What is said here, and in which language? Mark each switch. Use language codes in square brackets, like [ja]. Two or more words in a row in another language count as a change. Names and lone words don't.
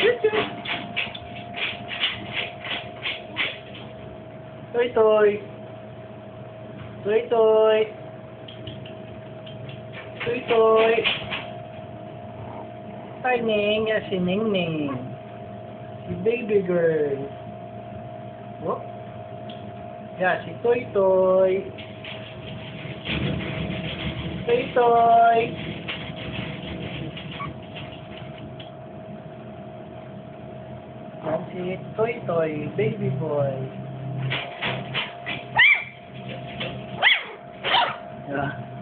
[tl] Toy toy. Toy toy. Toy toy. Hi Ning, yan si Ning Ning. Si [en] baby girl. [tl] Oh. Yan si Toy Toy. Toy Toy. Yan si Toy Toy, [en] baby boy. Yeah.